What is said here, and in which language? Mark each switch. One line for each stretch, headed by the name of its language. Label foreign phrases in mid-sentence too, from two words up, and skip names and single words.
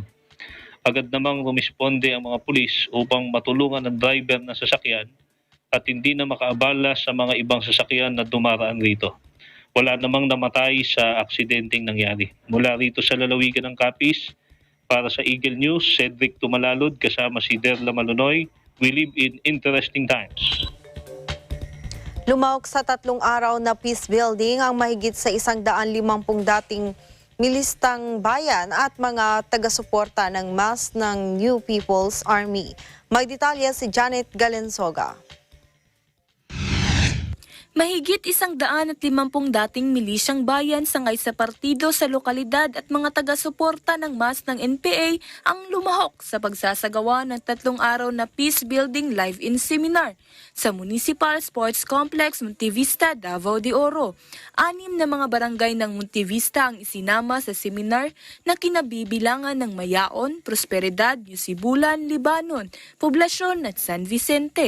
Filipino: Agad namang rumisponde ang mga pulis upang matulungan ang driver ng sasakyan at hindi na makaabala sa mga ibang sasakyan na dumaraan rito. Wala namang namatay sa aksidenteng nangyari. Mula rito sa lalawigan ng Capiz, para sa Eagle News, Cedric Tumalalud kasama si Derla Malunoy.
English: We live in interesting times.
Filipino: Lumahok sa 3 araw na
English: peace building
Filipino: ang mahigit sa 150 dating milistang bayan at mga taga-suporta ng MAS ng New People's Army. May detalye si Janet Galensoga. Mahigit 150 dating milisyang bayan sangay sa partido sa lokalidad at mga taga-suporta ng MAS ng NPA ang lumahok sa pagsasagawa ng 3 araw na
English: peace building live-in seminar
Filipino: sa Municipal Sports Complex Montevista, Davao de Oro. 6 na mga barangay ng Montevista ang isinama sa seminar na kinabibilangan ng Mayaon, Prosperidad, Yusibulan, Libanon, Poblasyon at San Vicente.